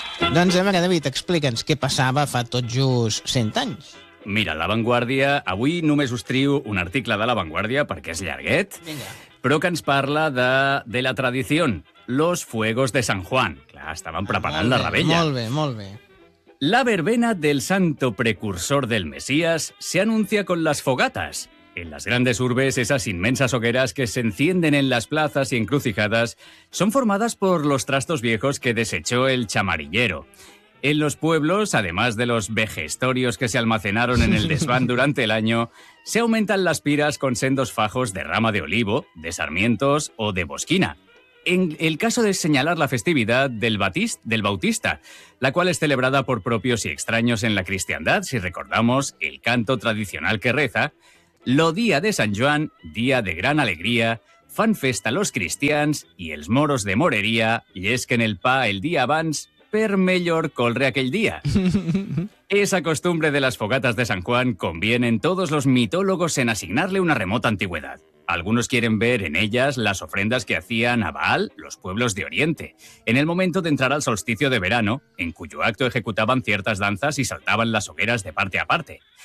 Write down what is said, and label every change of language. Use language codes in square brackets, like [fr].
[ca] Doncs a veure, David, explica'ns què passava fa tot just 100 anys. Mira, La Vanguardia, avui només us trio un article de La Vanguardia perquè és llarguet, vinga, però que ens parla de la tradició, [es] los fuegos de San Juan. [ca] Clar, estaven preparant la revetlla. Molt bé, molt bé. [es] La verbena del santo precursor del Mesías se anuncia con las fogatas. En las grandes urbes, esas inmensas hogueras que se encienden en las plazas y encrucijadas son formadas por los trastos viejos que desechó el chamarillero. En los pueblos, además de los vejestorios que se almacenaron en el desván durante el año, se aumentan las piras con sendos fajos de rama de olivo, de sarmientos o de bosquina. En el caso de señalar la festividad del Bautista, la cual es celebrada por propios y extraños en la cristiandad, si recordamos el canto tradicional que reza, lo día de San Juan, día de gran alegría, [ca] fan festa los cristians i els moros de moreria llesquen el pa el dia abans per millor colre aquell dia. [es] Esa costumbre de las fogatas de San Juan conviene en todos los mitólogos en asignarle una remota antigüedad. Algunos quieren ver en ellas las ofrendas que hacían a Baal los pueblos de Oriente, en el momento de entrar al solsticio de verano, en cuyo acto ejecutaban ciertas danzas y saltaban las hogueras de parte a parte.